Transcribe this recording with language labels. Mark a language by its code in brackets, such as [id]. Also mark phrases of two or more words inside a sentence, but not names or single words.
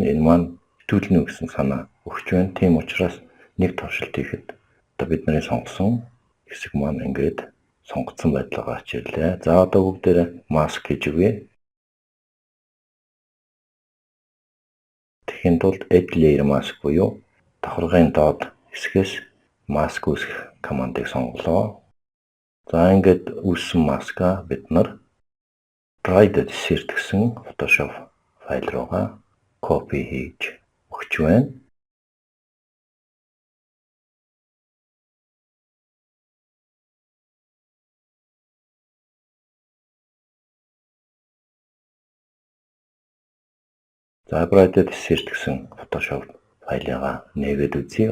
[mn] Энэ маань хэвтүүлнэ гэсэн санаа өгч байна. Тийм учраас нэг туршилт хийхэд одоо бидний сонгосон хэсэг маань ингээд сонгогдсон байдлаар гарч ирлээ. За одоо бүгдээрээ маск хийж өгье. Тэхийн тулд [en] add layer mask [mn] буюу давхаргын доод хэсгээс маск үүсгэх командыг сонголоо. За ингээд үүссэн маска бид нар drive.cert гэсэн Photoshop файл руугаа copy хийж өгч байна. За drive.cert гэсэн Photoshop файлыгаа нээгээд үзье.